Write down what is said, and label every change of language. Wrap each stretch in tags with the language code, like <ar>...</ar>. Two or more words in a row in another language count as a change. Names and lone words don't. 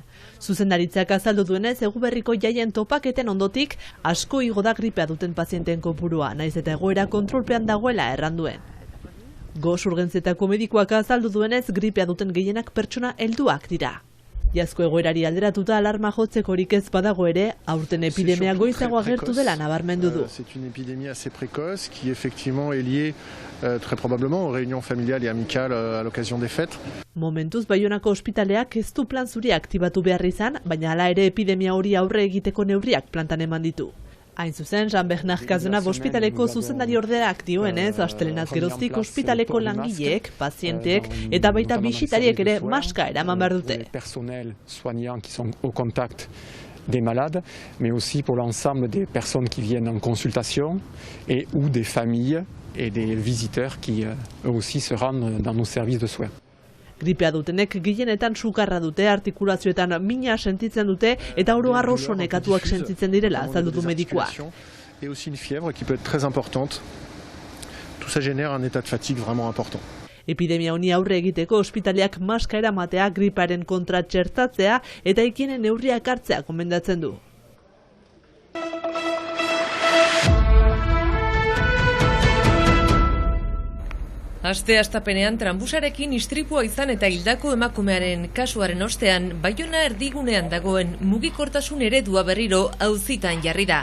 <eu>Zuzendaritzak azaldu duenez, Eguberriko jaien topaketen ondotik asko igo da gripea duten pazienteen kopurua, naiz eta egoera kontrolpean dagoela erranduen. Gos urgentzietako medikuak azaldu duenez, gripea duten gehienak pertsona helduak dira. Iazko egoerari alderatuta alarma jotzekorik ez badago ere, aurten epidemia goizago agertu dela nabarmendu du.</eu> <fr>C'est une épidémie assez précoce qui effectivement est liée très probablement aux réunions familiales et amicales à l'occasion des fêtes.</fr> <eu>Momentuz Baionako ospitaleak ez du plan zuria aktibatu behar izan, baina hala ere epidemia hori aurre egiteko neurriak plantan eman ditu. Hain zuzen, Jean-Bernard Cazenave ospitaleko zuzendari ordeak dioenez, astelenaz geroztik ospitaleko langileek, pazienteek eta baita bisitariek ere maska eraman behar dute.</eu> <fr>Personnel soignant qui sont au contact des malades, mais aussi pour l'ensemble des personnes qui viennent en consultation et ou des familles et des visiteurs qui eux aussi se rendent dans nos services de soins.</fr> <eu>Gripea dutenek gehienetan sukarra dute, artikulazioetan mina sentitzen dute eta oro har oso nekatuak sentitzen direla, azaldu du medikuak.</eu> <fr>Et aussi une fièvre qui peut être très importante. Tout ça génère un état de fatigue vraiment important.</fr> <eu>Epidemia honi aurre egiteko ospitaleak maska eramatea, griparen kontra txertatzea eta higiene neurriak hartzea gomendatzen du. Aste-astapenean tranbusarekin istripua izan eta hildako emakumearen kasuaren ostean, Baiona erdigunean dagoen mugikortasun eredua berriro auzitan jarri da.</eu>